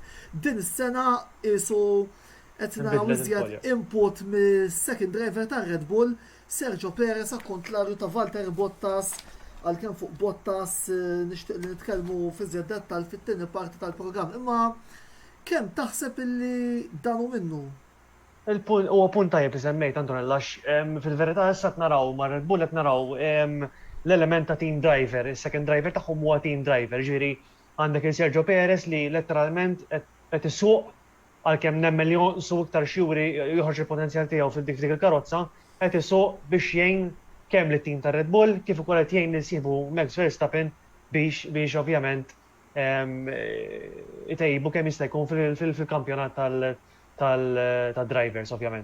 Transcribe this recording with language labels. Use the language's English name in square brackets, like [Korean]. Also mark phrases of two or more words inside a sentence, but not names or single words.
[Maltese] Din is-sena isu qed naraw iżjed input mis- [English] second driver [Maltese] tar-Red Bull, Sergio Perez akkontlarju ta' Valtteri Bottas, għalkemm fuq Bottas nixtieq li nitkellmu fiżjed dettal fit-tieni parti tal-programm. Imma kemm taħseb illi dan hu minnu? Huwa punt tajjeb li semmejt Antonella, fil-verità issa qed naraw ma' Red Bull qed naraw l-element ta' [English] team driver, [Maltese] is-second driver tagħhom huwa [English] team driver, [Maltese] ġifieri għandek il-Sergio Perez li letteralment qed isuq għalkemm nemmen li jonqsu iktar xjuri joħroġ il-potenzjal tiegħu fil-dik il-karozza, qed isuq biex jgħin kemm lit-tim tar Red Bull kif ukoll qed jgħin nisibu Max Verstappen biex ovvjament itejbu kemm jista' jkun fil-kampjonat tal-drivers ovvjament.